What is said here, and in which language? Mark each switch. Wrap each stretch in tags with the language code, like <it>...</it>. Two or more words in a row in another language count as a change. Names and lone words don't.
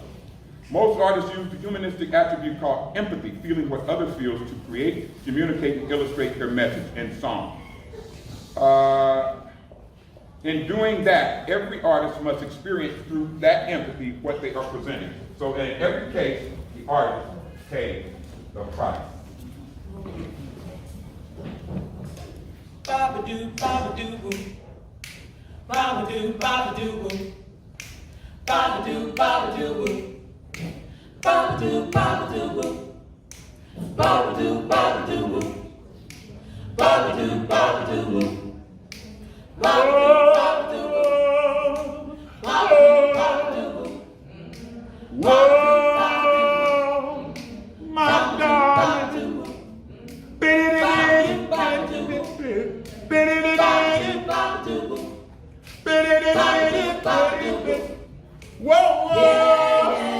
<en>Most artists use the humanistic attribute called empathy, feeling what others feel, to create, communicate, and illustrate their message in song. In doing that, every artist must experience through that empathy what they are presenting. So in every case, the artist pays the price. Ba-ba-doo, ba-ba-doo-woo. Ba-ba-doo, ba-ba-doo-woo. Ba-ba-doo, ba-ba-doo-woo. Ba-ba-doo, ba-ba-doo-woo. Ba-ba-doo, ba-ba-doo-woo. Ba-ba-doo, ba-ba-doo-woo. Ba-ba-doo, ba-ba-doo-woo. Ba-ba-doo, ba-ba-doo-woo. Whoa, my darling. Whoa, whoa.</en>